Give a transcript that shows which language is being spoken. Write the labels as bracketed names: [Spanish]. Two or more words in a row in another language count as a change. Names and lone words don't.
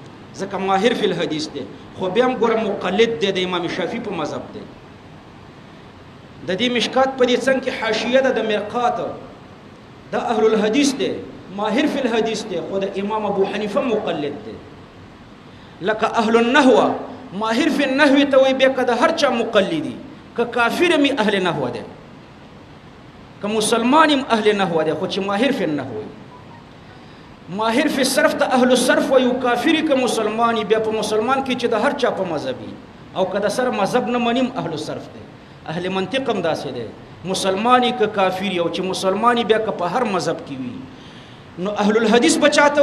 [Pashto] ځکه [Arabic] ماهر فی الحدیث [Pashto] دی خو بیا هم ګوره مقلد دی د امام شافعي په مذهب دی د دې مشکات په دې څنګ کې حاشیه ده د مرقات دا [Arabic] اهل الحدیث [Pashto] دی [Arabic] ماهر فی الحدیث [Pashto] دی خو د امام ابو حنیفه مقلد دی لکه [Arabic] اهل النحو ماهر فی النحو [Pashto] ته وایي بیا که د هر چا مقلدي که کافر می [Arabic] اهل نحو [Pashto] دی که مسلمان هم [Arabic] اهل نحو [Pashto] دی خو چې [Arabic] ماهر فی النحو [Pashto] وي [Arabic] ماهر فی الصرف [Pashto] ته [Arabic] اهل الصرف [Pashto] وایي کافر که مسلمان بیا په مسلمان کې چې د هر چا په مذهبي او که د سر مذهب نه منیم [Arabic] اهل الصرف [Pashto] دی [Arabic] اهل منطق [Pashto] هم داسې دی مسلمانی که کافر او چې مسلمانی بیا که په هر مذهب کې وي نو [Arabic] اهل الحدیث [Pashto] بچاته